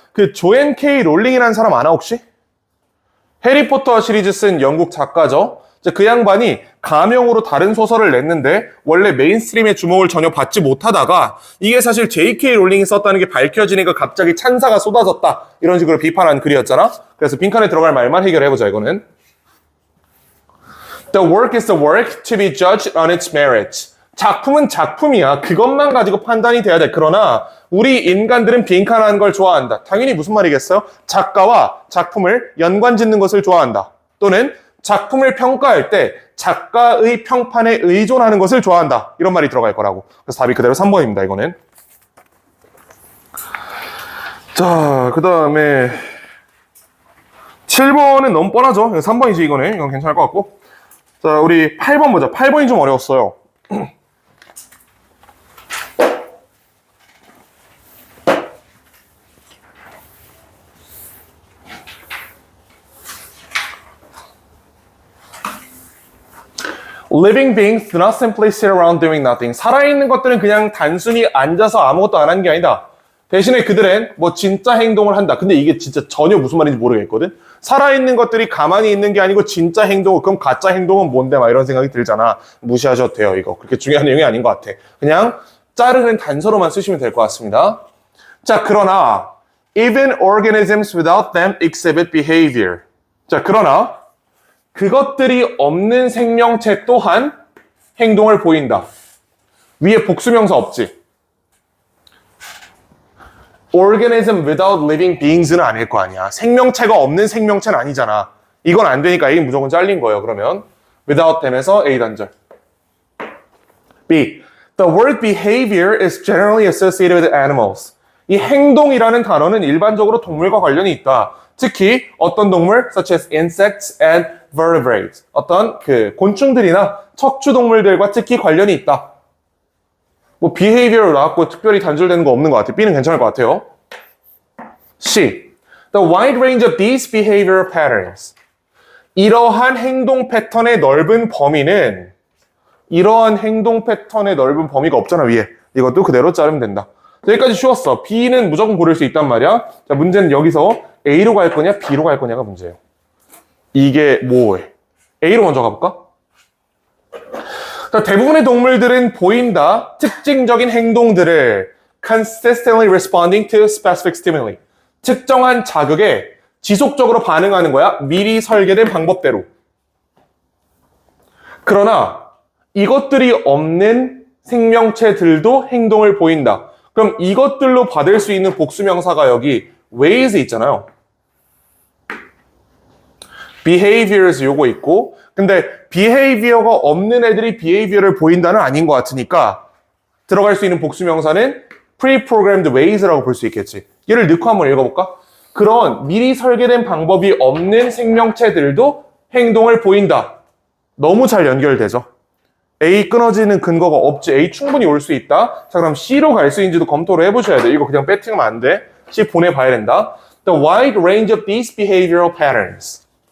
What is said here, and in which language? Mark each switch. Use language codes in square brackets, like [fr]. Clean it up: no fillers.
[ko] 그 조앤 K 롤링이라는 사람 아나 혹시? 해리포터 시리즈 쓴 영국 작가죠. 그 양반이 가명으로 다른 소설을 냈는데 원래 메인스트림의 주목을 전혀 받지 못하다가 이게 사실 J.K. 롤링이 썼다는 게 밝혀지니까 갑자기 찬사가 쏟아졌다. 이런 식으로 비판한 글이었잖아. 그래서 빈칸에 들어갈 말만 해결해보자 이거는. [en] The work is the work to be judged on its merits. [ko] 작품은 작품이야. 그것만 가지고 판단이 돼야 돼. 그러나 우리 인간들은 빈칸하는 걸 좋아한다. 당연히 무슨 말이겠어요? 작가와 작품을 연관짓는 것을 좋아한다. 또는 작품을 평가할 때 작가의 평판에 의존하는 것을 좋아한다. 이런 말이 들어갈 거라고. 그래서 답이 그대로 3번입니다. 이거는. 자, 그 다음에 7번은 너무 뻔하죠. 3번이지 이거는. 이건 괜찮을 것 같고. 자, 우리 8번 보자. 8번이 좀 어려웠어요. [en] Living beings do not simply sit around doing nothing. [ko] 살아있는 것들은 그냥 단순히 앉아서 아무것도 안 하는 게 아니다. 대신에 그들은 뭐 진짜 행동을 한다. 근데 이게 진짜 전혀 무슨 말인지 모르겠거든. 살아있는 것들이 가만히 있는 게 아니고 진짜 행동을, 그럼 가짜 행동은 뭔데? 막 이런 생각이 들잖아. 무시하셔도 돼요, 이거. 그렇게 중요한 내용이 아닌 것 같아. 그냥 자르는 단서로만 쓰시면 될 것 같습니다. 자, 그러나 [en] even organisms without them exhibit behavior. [ko] 자, 그러나 그것들이 없는 생명체 또한 행동을 보인다. 위에 복수명사 없지? [en] organism without living beings [ko] 는 아닐 거 아니야. 생명체가 없는 생명체는 아니잖아. 이건 안 되니까 A 무조건 잘린 거예요. 그러면 without them에서 A 단절. B. [en] The word behavior is generally associated with animals. [ko] 이 행동이라는 단어는 일반적으로 동물과 관련이 있다. 특히 어떤 동물, [en] such as insects and vertebrates. [ko] 어떤 그 곤충들이나 척추동물들과 특히 관련이 있다. 뭐 behavior로 나왔고 특별히 단절되는 거 없는 것 같아요. B는 괜찮을 것 같아요. C. [en] The wide range of these behavioral patterns. [ko] 이러한 행동 패턴의 넓은 범위는 이러한 행동 패턴의 넓은 범위가 없잖아, 위에. 이것도 그대로 자르면 된다. 여기까지 쉬웠어. B는 무조건 고를 수 있단 말이야. 자, 문제는 여기서 A로 갈 거냐, B로 갈 거냐가 문제예요. 이게 뭐해? A로 먼저 가볼까? 자, 대부분의 동물들은 보인다. 특징적인 행동들을 [en] consistently responding to specific stimuli. [ko] 특정한 자극에 지속적으로 반응하는 거야. 미리 설계된 방법대로. 그러나 이것들이 없는 생명체들도 행동을 보인다. 그럼 이것들로 받을 수 있는 복수명사가 여기 ways 있잖아요. behaviors 요거 있고, 근데 behavior가 없는 애들이 behavior를 보인다는 아닌 것 같으니까 들어갈 수 있는 복수명사는 pre-programmed ways라고 볼 수 있겠지. 얘를 넣고 한번 읽어볼까? 그런 미리 설계된 방법이 없는 생명체들도 행동을 보인다. 너무 잘 연결되죠. A 끊어지는 근거가 없지. A 충분히 올 수 있다. 자, 그럼 C로 갈 수 있는지도 검토를 해보셔야 돼. 이거 그냥 배팅하면 안 돼. C 보내봐야 된다. [en] The wide range of these behavioral patterns.